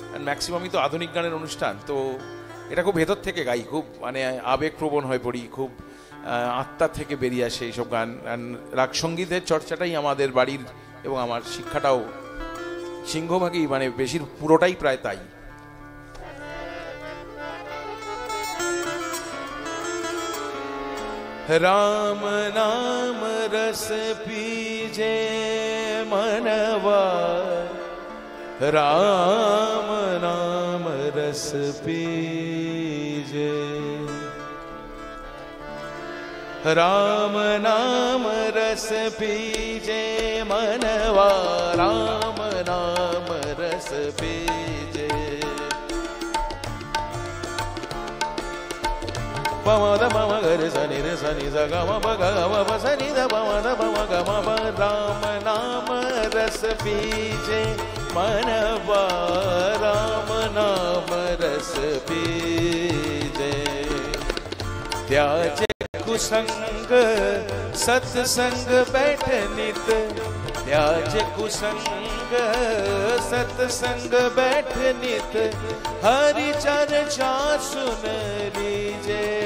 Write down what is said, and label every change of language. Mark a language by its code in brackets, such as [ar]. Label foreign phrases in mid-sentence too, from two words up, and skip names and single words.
[bn] ম্যাক্সিমামই তো আধুনিক গানের অনুষ্ঠান, তো এটা খুব ভেতর থেকে গাই, খুব মানে আবেগপ্রবণ হয়ে পড়ি, খুব আত্মা থেকে বেরিয়ে আসে এইসব গান। রাগ সঙ্গীতের চর্চাটাই আমাদের বাড়ির এবং আমার শিক্ষাটাও সিংহভাগই মানে বেশির পুরোটাই প্রায় তাই। [hi] राम नाम रस पीजे मनवा, राम नाम रस पीजे, राम नाम रस पीजे मनवा, राम नाम रस पीजे। पमद पम गर सनि रे सनि स ग म प ग म प सनि द पमद पम ग म प। राम नाम रस पीजे मनवा, राम नाम रस पीजे। त्याजे कुसंग सत्संग बैठ नित, त्याजे कुसंग सत्संग बैठ नित, हरि चर्चा सुन लीजे,